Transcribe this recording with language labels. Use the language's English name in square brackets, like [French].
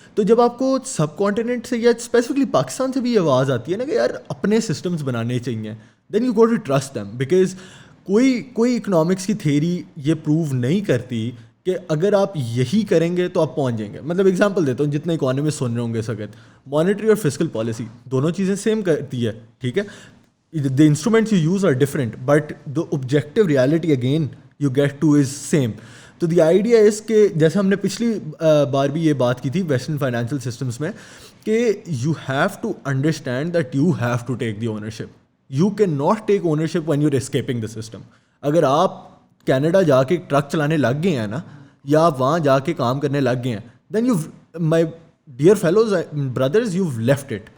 [Urdu] تو جب آپ کو سب کانٹیننٹ سے یا اسپیسیفکلی پاکستان سے بھی یہ آواز آتی ہے نا کہ یار اپنے سسٹمز بنانے چاہیے, [English] Then you got to trust them. [Urdu] Because کوئی اکنامکس کی تھیری یہ پروو نہیں کرتی کہ اگر آپ یہی کریں گے تو آپ پہنچ جائیں گے. مطلب اگزامپل دیتا ہوں, جتنے اکانومسٹ سن رہے ہوں گے اس وقت, مانیٹری اور فسکل پالیسی دونوں چیزیں سیم کرتی ہے, ٹھیک ہے. [English] the instruments you use are different but the objective reality again you get to is same. تو the idea is [Urdu] کہ جیسے ہم نے پچھلی بار بھی یہ بات کی تھی ویسٹرن فائنینشیل سسٹمس میں کہ [English] You have to understand that you have to take the ownership. You can not take ownership when you are escaping the system. [Urdu] اگر آپ کینیڈا جا کے ٹرک چلانے لگ گئے ہیں نا, یا آپ وہاں جا کے کام کرنے لگ گئے ہیں, [English] Then you my dear fellows brothers you left it.